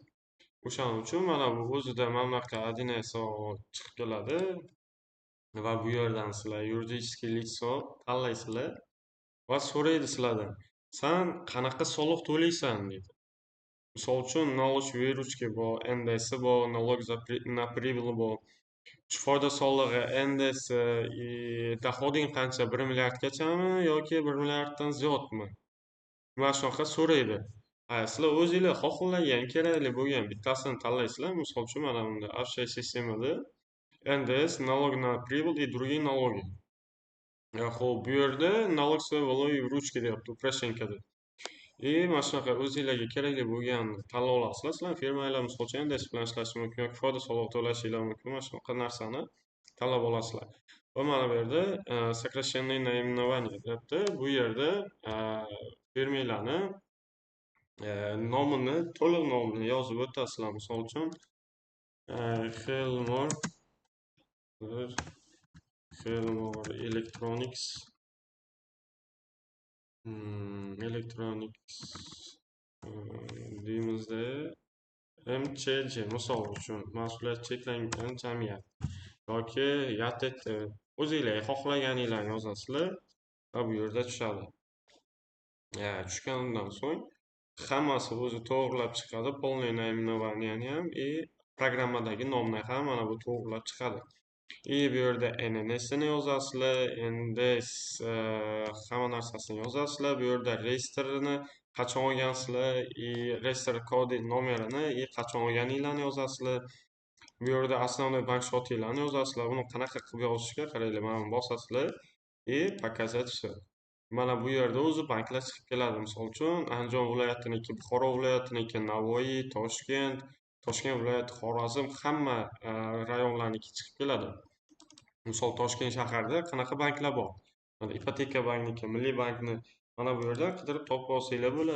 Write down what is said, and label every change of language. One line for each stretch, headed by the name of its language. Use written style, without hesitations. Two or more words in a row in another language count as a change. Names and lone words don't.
Uzbek: O'shaning uchun mana bu o'zida mana bunaqa 1 chiqib keladi va bu yerdan sizlar
Russian: юридическое лицо
Uzbek: tanlaysizlar va so'raydi sizlardan, san qanaqa soliq to'laysan deydi. Misol uchun
Russian: налог выручки
Uzbek: bor, NDS bor,
Russian: налог на прибыль bor.
Uzbek: Shu foyda solig'i, NDS, dohoding qancha? 1 milliardgachami yoki 1 milliarddan ziyodmi? Mana shunaqa so'raydi. Sizlar o'zinglar xohlagan kerakli bo'lgan bittasini tanlaysizlar. Misol uchun mana bunda
Russian: общая системада NDS, налог на прибыль и другие налоги.
Uzbek: Xo'p, bu yerda
Russian: налог свой ручки
Uzbek: deyapti, упрощенкада. Mana shunaqa o'zinglarga kerakli bo'lganini tanlab olasizlar. Sizlar firmanglar misol uchun NDS bilan ishlashi mumkin yoki foyda solig'i to'lashinglar mumkin. Mana shunaqa narsani tanlab olasizlar. Va mana bu yerda
Russian: сокращенное наименование
Uzbek: deyapti. Bu yerda firmanglarni nomini, to'liq nomini yozib o'tasizlar. Misol uchun Helmor Electronics deymizda MCJ misol uchun mas'uliyat cheklangan jamiyat yoki YATT o'zinglar xohlaganinglarni yozasizlar va bu yerda tushadi. Tushganidan so'ng hammasi o'zi to'g'rilab chiqadi.
Russian: Полное наименование
Uzbek: ham programmadagi nomni ham mana bu to'g'rilab chiqadi. Bu yerda NNS'ini yozasizlar, NDS hamma narsasini yozasizlar. Bu yerda reyestrini qachon olgansizlar, reyestr kodi nomerini qachon olganinglarni yozasizlar. Bu yerda основной bank shotinglarni yozasizlar. Uni qanaqa qilib yozishga qaranglar, mana buni bosasizlar
Russian: показать все.
Uzbek: Mana bu yerda o'zi banklar chiqib keladi. Misol uchun Andijon viloyatiniki, Buxoro viloyatiniki, Navoiy, Toshkent viloyati, Xorazm hamma rayonlarniki chiqib keladi. Misol Toshkent shaharida qanaqa banklar bor? Mana Ipoteka bankniki, Milliy bankni mana bu yerdan qidirib topib olsanglar bo'ladi.